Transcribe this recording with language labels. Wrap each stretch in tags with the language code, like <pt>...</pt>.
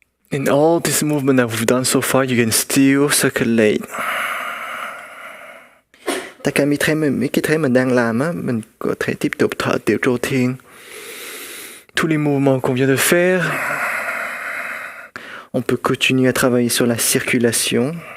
<en>In all this movement that we've done so far, you can still circulate.</en> <vi>Tất cả mấy cái thế mình đang làm á, mình có thể tiếp tục thở tiểu tro thiên.</vi> <fr>Tous les mouvements qu'on vient de faire, on peut continuer à travailler sur la circulation.</fr>